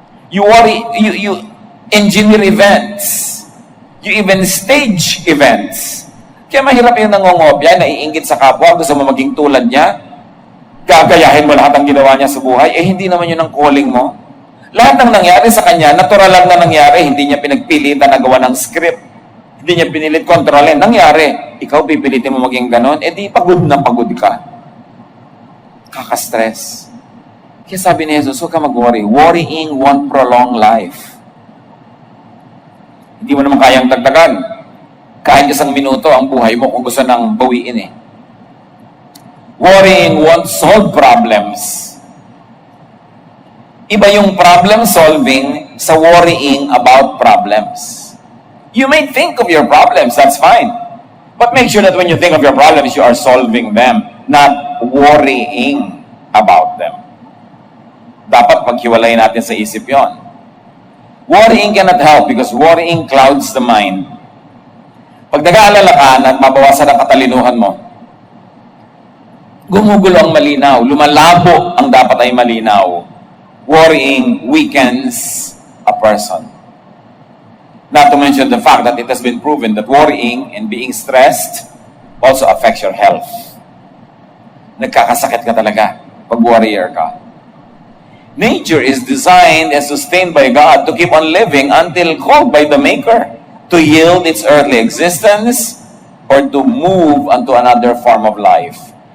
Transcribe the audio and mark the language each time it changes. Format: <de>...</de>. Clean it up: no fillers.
<en>You worry, you engineer events. You even stage events.</en> <tl>Kaya mahirap yung nangongopya, naiinggit sa kapwa, gusto mo maging tulad niya, gagayahin mo lahat ng ginawa niya sa buhay, hindi naman yun ang calling mo. Lahat ng nangyari sa kanya, natural lang na nangyari, hindi niya pinagpilitan na gawa ng script. Hindi niya pinilit kontrolin. Nangyari, ikaw pipilitin mo maging ganon, di pagod na pagod ka. Kaka-stress. Kaya sabi ni Jesus, huwag ka mag-worry.</tl> <en>Worrying won't prolong life.</en> <tl>Hindi mo naman kayang dagdagan. Kahit 1 minuto ang buhay mo kung gusto nang bawiin</tl> <en>Worrying won't solve problems.</en> <tl>Iba yung problem solving sa</tl> <en>worrying about problems. You may think of your problems, that's fine. But make sure that when you think of your problems, you are solving them, not worrying about them.</en> <tl>Dapat paghiwalayin natin sa isip yon.</tl> <en>Worrying cannot help because worrying clouds the mind.</en> <tl>Pag nag-aalala ka, nagbabawasan ang katalinuhan mo. Gumugulo ang malinaw. Lumalabo ang dapat ay malinaw.</tl> <en>Worrying weakens a person. Not to mention the fact that it has been proven that worrying and being stressed also affects your health.</en> <tl>Nagkakasakit ka talaga pag worrier ka.</tl> <en>Nature is designed and sustained by God to keep on living until called by the Maker to yield its earthly existence or to move unto another form of life.</en>